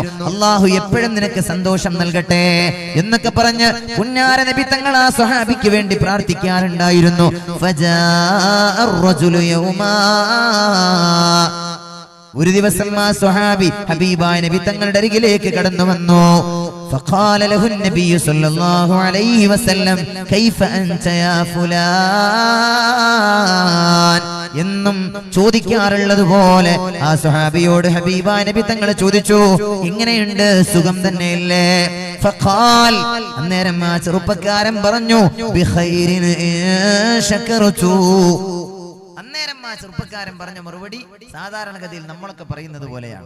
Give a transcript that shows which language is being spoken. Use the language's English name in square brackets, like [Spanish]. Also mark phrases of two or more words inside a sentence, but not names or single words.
[Malayalam] അല്ലാഹു എപ്പോഴും നിനക്ക് സന്തോഷം നൽകട്ടെ എന്നൊക്കെ പറഞ്ഞ് പുന്നാര നബി തങ്ങൾ ആ സ്വഹാബിക്ക് വേണ്ടി പ്രാർത്ഥിക്കാറുണ്ടായിരുന്നു. [Arabic] فجاء الرجل يوما, [Malayalam] ഒരു ദിവസം ആ സ്വഹാബി ഹബീബായ നബി തങ്ങളുടെ അരികിലേക്ക് കടന്നു വന്നു. [Arabic] فقال له النبي صلى الله عليه وسلم كيف أنت يا فلان, [Malayalam] എന്നും ചോദിക്കാറുള്ളതുപോലെ ആ സ്വഹാബിയോട് ഹബീബായ നബി തങ്ങൾ ചോദിച്ചു, എങ്ങനെയുണ്ട്, സുഖം തന്നെയല്ലേ? ഫഖാൽ അന്നേരം ആ ചെറുപ്പക്കാരൻ പറഞ്ഞു [Arabic] بخير شكرت. [Malayalam] അന്നേരം ആ ചെറുപ്പക്കാരൻ പറഞ്ഞ മറുപടി സാധാരണഗതിയിൽ നമ്മളൊക്കെ പറയുന്നത് പോലെയാണ്.